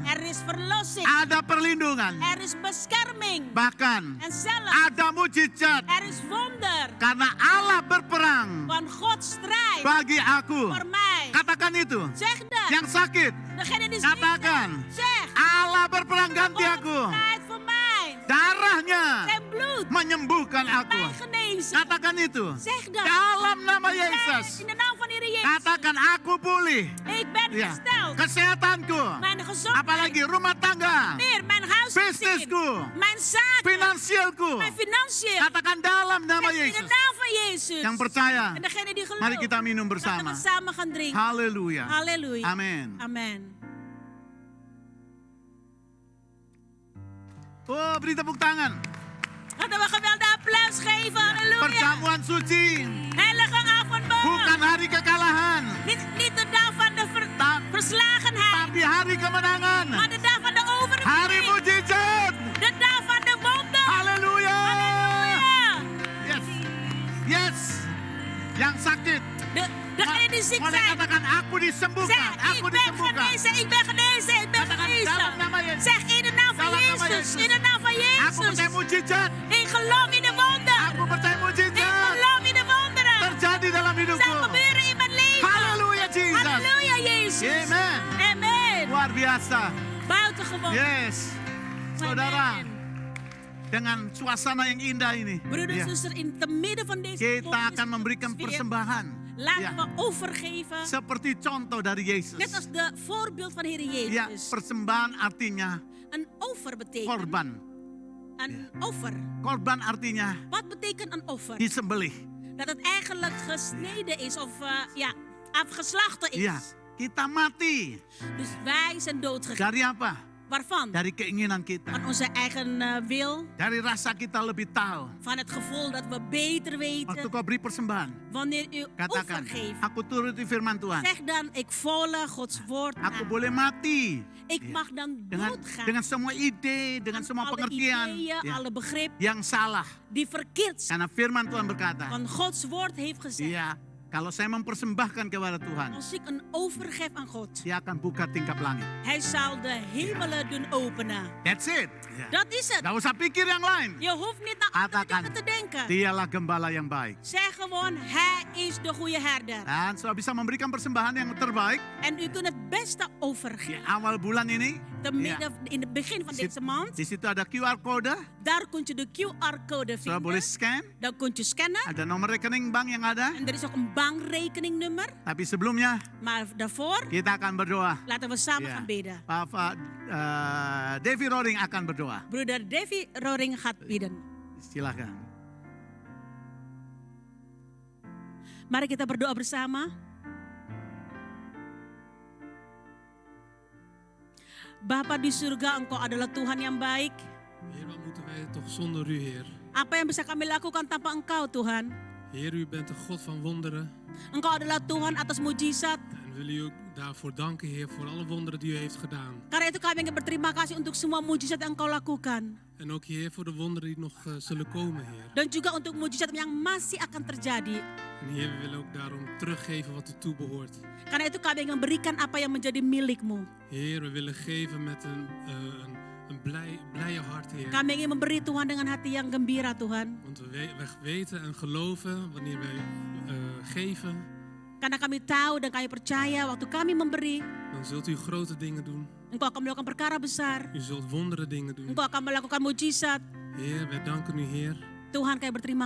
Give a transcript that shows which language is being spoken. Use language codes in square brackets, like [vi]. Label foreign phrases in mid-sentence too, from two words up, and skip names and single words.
[nl] er is verlossing, [id] ada perlindungan, [nl] er is bescherming. [id] bahkan [nl] En zelfs, [id] ada mujizat. [nl] er is wonder, [id] Karena Allah berperang [nl] want God strijdt [id] bagi aku. [nl] voor mij. [id] Katakan itu. [nl] Zeg dat, [id] Yang sakit, [nl] degene die ziek [id] katakan, [nl] is, zeg, [id] Allah berperang ganti [nl] God [id] aku. [nl] strijdt voor mij. [id] Darahnya [nl] Zijn bloed, [id] menyembuhkan aku. [nl] mij genezen. [id] Katakan itu. [nl] Zeg dat, [id] Dalam nama [nl] Zeg, [id] Yesus. [nl] in de naam van Heer Jezus, [id] Katakan aku pulih. [nl] ik ben [id] Ya. [nl] hersteld. [id] Kesehatanku. [nl] Mijn gezondheid, [id] Apalagi rumah tangga. [nl] meer, mijn huisgezin, [id] Bisnisku. [nl] mijn zaken, [id] Finansialku. [nl] mijn financiën. [id] Katakan dalam nama [nl] Zeg, in de [id] Yesus. [nl] naam van Jezus. [id] Yang percaya, [nl] En degene die gelooft, [id] mari kita minum [nl] laten [id] bersama. [nl] we samen gaan drinken. [id] Haleluya. [nl] Halleluja. [id] Amin. [nl] Amen. [id] Oh, beri tepuk tangan. [nl] Laten we geweldig applaus geven. Halleluja. [id] Perjamuan suci. [nl] Heilige avondmaal. [id] Bukan hari kekalahan. [nl] Niet de dag van de verslagenheid, [id] Tapi hari kemenangan. [nl] maar de dag van de [id] Hari [nl] overwinning. [id] mujizat. [nl] De dag van de wonder. [id] Haleluya. [nl] Halleluja. [id] Yes. Yes. Yang sakit. [nl] Degene die ziek [id] Boleh [nl] zijn. [id] katakan aku disembuhkan. [nl] Zeg, [id] Aku [nl] ik ben [id] disembuhkan. [nl] genezen, ik ben genezen, ik ben [id] Katakan [nl] genezen. [id] dalam nama Yesus. [nl] Zeg, in de naam van [id] Dalam nama [nl] Jezus, [id] Yesus. [nl] in de naam van [id] Aku percaya [nl] Jezus. [id] mujizat. [nl] Ik geloof in de wonder. [id] Aku percaya [nl] Ik [id] mujizat [nl] geloof in de wonderen. [id] terjadi dalam [nl] Zal [id] hidupku. [nl] gebeuren in mijn leven. [id] Haleluya Jesus. [nl] Halleluja, Jezus. [id] Amen. [nl] Amen. [id] Luar biasa. [nl] Buitengewoon. [id] Yes. Saudara, [nl] Amen. [id] dengan suasana yang indah ini, [nl] Broeder [id] ya, [nl] en zuster, in te midden van deze [id] kita [nl] mooie [id] akan memberikan [nl] sfeer, [id] persembahan. [nl] laten [id] Ya, [nl] we overgeven. [id] seperti contoh dari Yesus. [nl] Net als de voorbeeld van Heer [id] Ya, [nl] Jezus. [id] persembahan artinya [nl] Een offer betekent [id] korban. [nl] een offer. [id] Korban artinya [nl] Wat betekent een offer? [id] disembelih. [nl] Dat het eigenlijk gesneden is of afgeslachten is. [id] Ya, kita mati. [nl] Dus wij zijn doodgegaan. [id] Dari apa? [nl] Waarvan? [id] Dari keinginan kita. [nl] Van onze eigen wil. [id] Dari rasa kita lebih tahu. [nl] Van het gevoel dat we beter [id] Waktu [nl] weten. [id] kau beri persembahan, [nl] Wanneer u [id] katakan, [nl] offer geeft. [id] aku turuti firman Tuhan. [nl] Zeg dan, ik volg Gods woord [id] Aku [nl] na. [id] boleh mati. [nl] Ik [id] Ya. [nl] mag dan [id] Dengan [nl] doodgaan. [id] semua ide, dengan [nl] Aan [id] semua [nl] alle [id] pengertian [nl] ideeën, [id] ya, [nl] alle begrip [id] yang salah. [nl] die verkeerd zijn. [id] Karena firman Tuhan berkata, [nl] Want Gods woord heeft gezegd. [id] iya, kalau saya mempersembahkan kepada Tuhan, [nl] Als ik een offer geef aan God. [id] dia akan buka tingkap langit. [nl] Hij zal de hemelen doen openen. [en] That's it. [id] Ya. [nl] Dat is het. [id] Gak usah pikir yang lain. [nl] Je hoeft niet naar andere [id] Katakan, [nl] dingen te denken. [id] dialah gembala yang baik. [nl] Zeg gewoon, hij is de goede herder. [id] Dan sudah bisa memberikan persembahan yang terbaik [nl] En u kunt het beste [id] di [nl] overgeven. [id] awal bulan ini. [nl] Te [id] Ya. [nl] midden, in het begin van [id] Di [nl] deze maand. [id] di situ ada [en] QR code, [nl] Daar kunt je de QR-code [id] sudah boleh [nl] vinden. [id] scan. [nl] Dan kunt je scannen. [id] Ada nomor rekening bank yang ada. [nl] En er is ook een bankrekeningnummer. [id] Tapi sebelumnya [nl] Maar daarvoor [id] kita akan berdoa. [nl] laten we samen [id] Ya. [nl] gaan bidden. [id] Bapak Devi Roring akan berdoa. [nl] Broeder Davy Roring gaat bidden. [id] Silakan. Mari kita berdoa bersama. Bapa di surga, Engkau adalah Tuhan yang baik. [nl] Heer, wat moeten wij toch zonder u, Heer? [id] Apa yang bisa kami lakukan tanpa Engkau, Tuhan? [nl] Heer, u bent de God van wonderen. [id] Engkau adalah Tuhan atas mujizat. [nl] En wil u ook daarvoor danken, Heer, voor alle wonderen die u heeft gedaan. [id] Karena itu kami ingin berterima kasih untuk semua mujizat yang Engkau lakukan. [nl] En ook, Heer, voor de wonderen die nog zullen komen, Heer. [id] Dan juga untuk mujizat yang masih akan terjadi. [nl] En Heer, we willen ook daarom teruggeven wat u toebehoort. [id] Karena itu kami ingin berikan apa yang menjadi milikmu. [nl] Heer, we willen geven met een blije hart, Heer. [id] Kami ingin memberi Tuhan dengan hati yang gembira, Tuhan. [nl] Want we weten en geloven wanneer wij geven, [id] Karena kami tahu dan kami percaya waktu kami memberi, [nl] dan zult u grote dingen doen. [id] Engkau akan melakukan perkara besar. [nl] U zult wondere dingen doen. [id] Engkau akan melakukan mujizat. [nl] Heer, wij danken u, Heer. [id] Tuhan, kami berterima